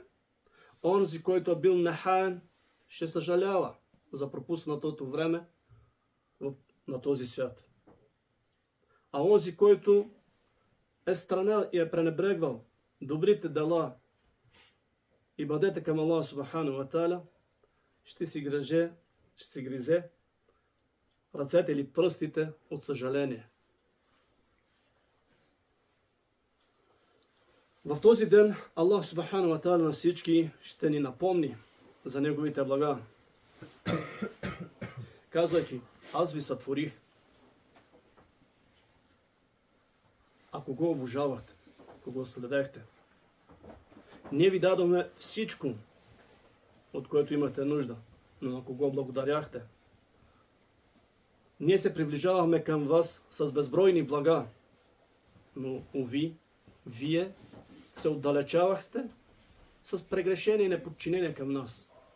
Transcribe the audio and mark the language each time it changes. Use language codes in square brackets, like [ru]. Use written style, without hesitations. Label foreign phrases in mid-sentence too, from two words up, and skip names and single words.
[bg] Онзи, който е бил нехаен, ще съжалява за пропуснатото време на този свят. А онзи, който е странел и е пренебрегвал добрите дела и бъдете към [ar] الله سبحانه وتعالى, [bg] ще си гризе ръцете или пръстите от съжаление. В този ден [ar] الله سبحانه وتعالى [bg] на всички ще ни напомни за неговите блага, казвайки, аз ви сътворих. Ако го обожавахте, ако го следехте, ние ви дадохме всичко, от което имате нужда, но ако го благодаряхте, ние се приближаваме към вас с безбройни блага, но уви, вие се отдалечавахте с прегрешение и неподчинение към нас.